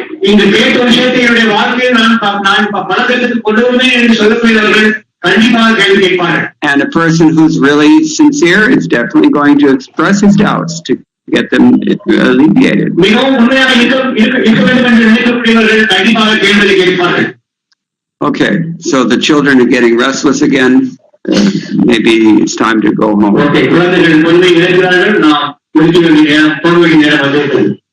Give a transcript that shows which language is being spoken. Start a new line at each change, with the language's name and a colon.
Tamil: இந்த கேட்ட விஷயத்தை என்னுடைய வாழ்க்கையில் நான் பழக்கத்துக்கு கொண்டு வருவேன் என்று சொல்லக்கூடியவர்கள் கண்டிப்பாக கேள்வி கேட்பார்கள்.
English: And a person who's really sincere is definitely going to express his doubts to get them alleviated.
Tamil: மிகவும் உண்மையாக இருக்க வேண்டும் என்று நினைக்கக்கூடியவர்கள் கண்டிப்பாக கேள்வி கேட்பார்கள்.
English: Okay, so the children are getting restless again. Maybe it's time to go home.
Tamil: Okay, குழந்தைகள் பொறுமை இழக்கிறார்கள். நாம் முடிக்க வேண்டிய நேரம் வந்துவிட்டது.